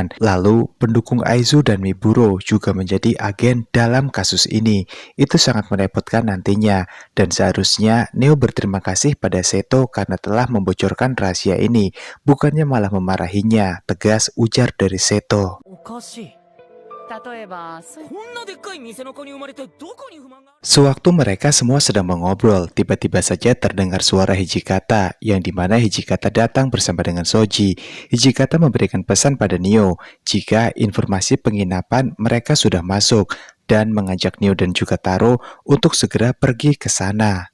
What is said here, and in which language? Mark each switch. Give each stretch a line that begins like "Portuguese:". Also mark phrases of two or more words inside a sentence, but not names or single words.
Indonesian: Lalu pendukung Aizu dan Miburo juga menjadi agen dalam kasus ini. Itu sangat merepotkan nantinya, dan seharusnya Neo berterima kasih pada Seto karena telah membocorkan rahasia ini, bukannya malah memarahinya, tegas ujar dari Seto.
Japanese: おかしい。例えば、こんなでっかい店の子に生まれてどこに不満が。
Indonesian: Sewaktu mereka semua sedang mengobrol, tiba-tiba saja terdengar suara Hijikata, yang dimana Hijikata datang bersama dengan Soji. Hijikata memberikan pesan pada Nio jika informasi penginapan mereka sudah masuk, dan mengajak Nio dan juga Taro untuk segera pergi ke sana.